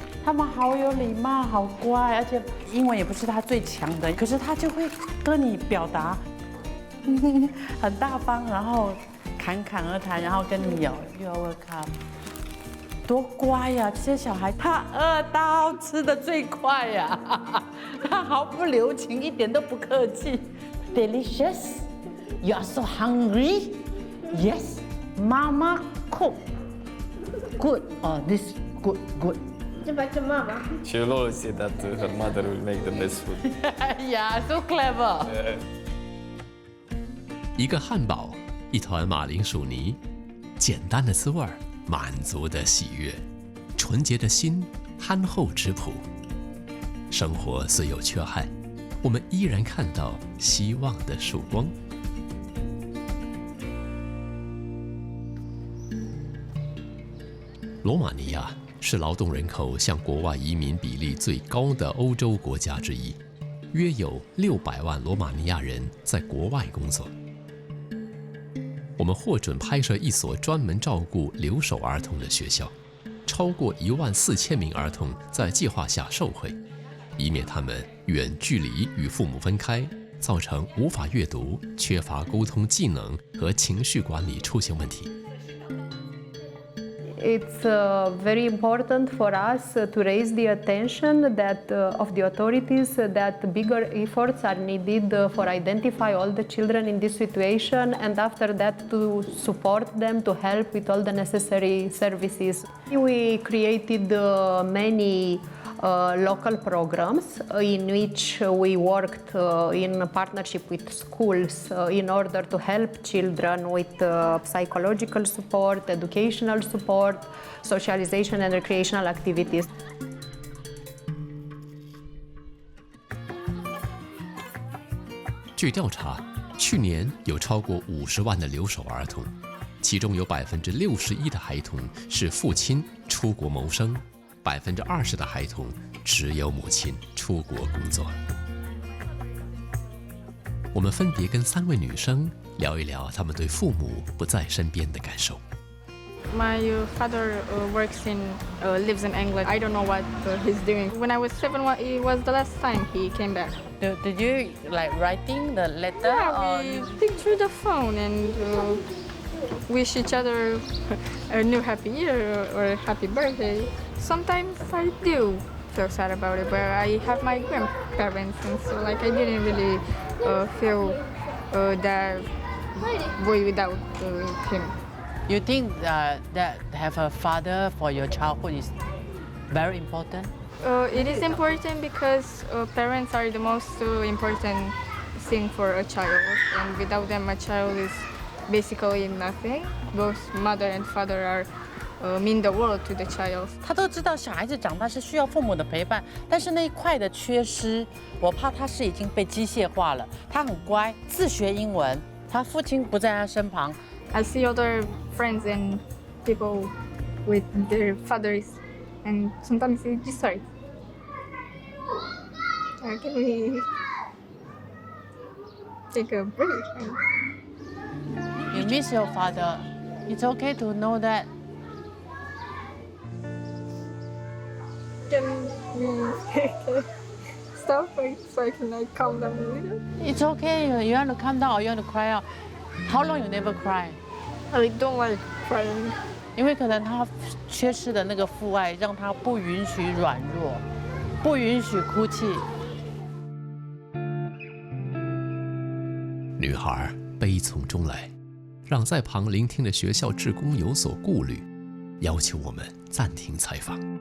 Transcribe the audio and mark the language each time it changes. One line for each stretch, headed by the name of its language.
Chinese: 他们好有礼貌，好乖，而且英文也不是他最强的，可是他就会跟你表达，很大方，然后侃侃而谈，然后跟你有
English: You're welcome。
Chinese: 多乖呀！这些小孩，他饿到吃的最快呀，他毫不留情，一点都不客气。
English: Delicious, you are so hungry. Yes, Mama cook. Good. Oh, this good, good. Back to Mama. She will always say that her mother will make the best food. Yeah, so clever.
Chinese: 一个汉堡，一团马铃薯泥，简单的滋味儿。满足的喜悦，纯洁的心，憨厚质朴。生活虽有缺憾，我们依然看到希望的曙光。罗马尼亚是劳动人口向国外移民比例最高的欧洲国家之一，约有600万罗马尼亚人在国外工作。我们获准拍摄一所专门照顾留守儿童的学校，超过14000名儿童在计划下受惠，以免他们远距离与父母分开，造成无法阅读、缺乏沟通技能和情绪管理出现问题。
English: It's very important for us to raise the attention that of the authorities that bigger efforts are needed for identify all the children in this situation, and after that to support them, to help with all the necessary services. We created many local programs in which we worked in partnership with schools in order to help children with psychological support, educational support, socialization and recreational activities.
Chinese: 据调查，去年有超过50万的留守儿童，其中有61%的孩童是父亲出国谋生，20%的孩童只有母亲出国工作。我们分别跟3位女生聊一聊她们对父母不在身边的感受。
English: My father lives in England. I don't know what he's doing. When I was 7, it was the last time he came back. Did you like writing the letter? Yeah, we think through the phone and wish each other a new happy year or a happy birthday. Sometimes I do feel sad about it, but I have my grandparents, and so like I didn't really feel that way without him. You think that have a father for your childhood is very important? It is important because parents are the most important thing for a child, and without them, a child is basically nothing. Both mother and father mean the world to the child.
Chinese: 他都知道小孩子长大是需要父母的陪伴，但是那一块的缺失，我怕他是已经被机械化了。他很乖，自学英文，他父亲不在他身旁。
English: I see other friends and people with their fathers, and sometimes it's just hard. Can we take a break? You miss your father. It's okay to know that. Can we stop so I can like calm down a little? It's okay. You want to calm down or you want to cry out? How long you never cry? I don't like crying.
Chinese: 因为可能他缺失的那个父爱，让他不允许软弱，不允许哭泣。女孩悲从中来，让在旁聆听的学校志工有所顾虑，要求我们暂停采访。